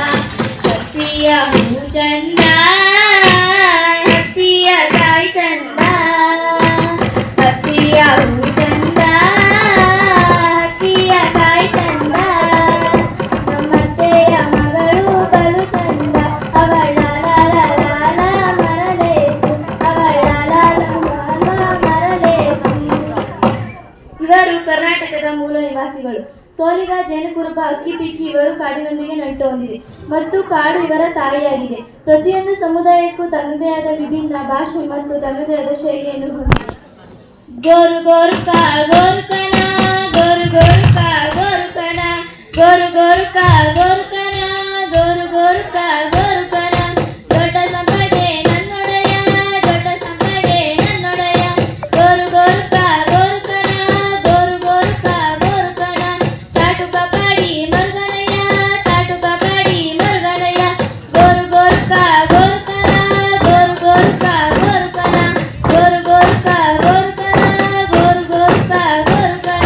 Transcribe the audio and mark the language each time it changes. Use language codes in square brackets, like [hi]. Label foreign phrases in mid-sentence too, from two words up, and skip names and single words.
[kn] ಹತ್ತಿಯ ಹೂ ಚಂದ ಹತ್ತಿಯ ಕಾಯಿ ಚಂದ ಹತ್ತಿಯ ಹೂ ಚಂದ ಹತ್ತಿಯ ಕಾಯಿ ಚಂದ ನಮ್ಮತ್ತೆಯ ಮಗಳು ಬಲು ಚಂದ ಅವಳ ಲಾಲ ಮರಲೇಸು ಅವಳ ಲಾಲ ಮರಲೇಸು. ಇವರು ಕರ್ನಾಟಕದ ಮೂಲ ನಿವಾಸಿಗಳು. ಸೋಲಿಗ ಜೇನುಕುರುಬ ಅಕ್ಕಿ ಪಿಕ್ಕಿ ಇವರು ಕಾಡಿನೊಂದಿಗೆ ನಂಟು ಹೊಂದಿದೆ ಮತ್ತು ಕಾಡು ಇವರ ತಾಯಿಯಾಗಿದೆ. ಪ್ರತಿಯೊಂದು ಸಮುದಾಯಕ್ಕೂ ತನ್ನದೇ ಆದ ವಿಭಿನ್ನ ಭಾಷೆ ಮತ್ತು ತನ್ನದೇ ಆದ ಶೈಲಿಯನ್ನು ಹೊಂದಿದೆ. [sle] ಗೋರು ಗೋರುಕ ಗೋರುಕನ ಗೋರು ಗೋರುಕ ಗೋರುಕನ ಗೋರು ಗೋರುಕ ಗೋರುಕನ ಗೋರು ಗೋರುಕ ಗೋರುಕನ ದೊಡ್ಡ ಸಂಪಗೆ ನನ್ನೊಡೆಯ ದೊಡ್ಡ ಸಂಪಗೆ ನನ್ನೊಡೆಯ ಗೋರು ಗೋರುಕ ಗೋರುಕನ ಗೋರು ಗೋರುಕ ಗೋರುಕನ ತಾಟುಕ ಪಾಡಿ ಮರುಗನಯ್ಯ ತಾಟುಕ ಪಾಡಿ ಮರುಗನಯ್ಯ ಗೋರು ಗೋರುಕ ಗೋರುಕನ ಗೋರು ಗೋರುಕ ಗೋರುಕನ ಗೋರು ಗೋರುಕ ಗೋರುಕನ ಗೋರು ಗೋರುಕ ಗೋರುಕನ.